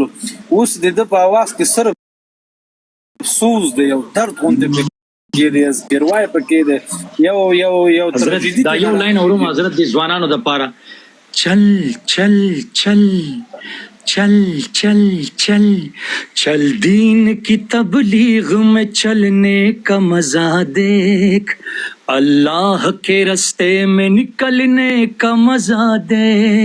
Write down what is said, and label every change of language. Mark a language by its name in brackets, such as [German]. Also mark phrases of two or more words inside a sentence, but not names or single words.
[Pashto] اوس د ده په اواز کې صرف سوز دی، یو درد غوندې پکې دی، ګروای پکې دی، یو حضرت دا یو لاین اورم حضرت د ځوانانو دپاره. [Urdu] چل چل چل چل چل چل چل دین کی تبلیغ میں چلنے کا مزہ دیکھ، اللہ کے رستے میں نکلنے کا مزہ دیکھ.